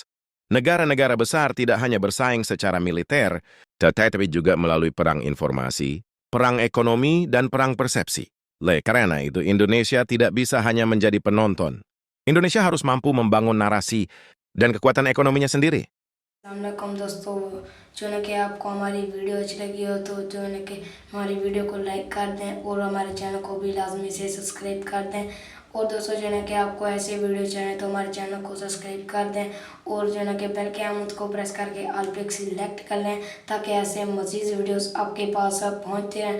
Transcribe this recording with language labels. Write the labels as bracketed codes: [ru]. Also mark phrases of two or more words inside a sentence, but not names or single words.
[id] Negara-negara besar tidak hanya bersaing secara militer, tetapi juga melalui perang informasi, perang ekonomi, dan perang persepsi. Karena itu, Indonesia tidak bisa hanya menjadi penonton. Indonesia harus mampu membangun narasi dan kekuatan ekonominya sendiri. [ur] السلام علیکم دوستوں، جو ہے کہ آپ کو ہماری ویڈیو اچھی لگی ہو تو جو ہے کہ ہماری ویڈیو کو لائک کر دیں اور ہمارے چینل کو بھی لازمی سے سبسکرائب کر دیں. اور دوستوں جو ہے کہ آپ کو ایسے ویڈیو چاہیے تو ہمارے چینل کو سبسکرائب کر دیں اور جو ہے کہ بیل کے آئیکن کو پریس کرکے آل پے سلیکٹ کر لیں تاکہ ایسے مزید ویڈیوز آپ کے پاس پہنچتے رہیں.